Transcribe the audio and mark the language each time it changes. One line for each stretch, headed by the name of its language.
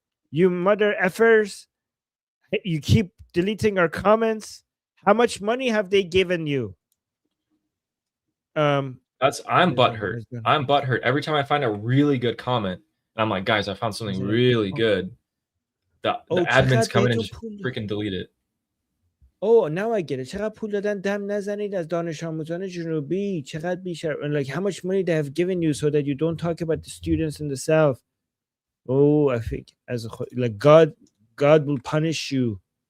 English: You mother effers. You keep deleting our comments. How much money have they given you? I'm butthurt. I'm butthurt. Every time I find a really good comment, And I'm like, guys, I found something really good. The admins come in and just freaking delete it. Oh, now I get it.
Persian: چقدر پول دادن دم نزنید از دانش آموزان جنوبی. چقدر بیشتر.
English: And like how much money they have given you so that you don't talk about the students in the South. Oh, I think as like God will punish you.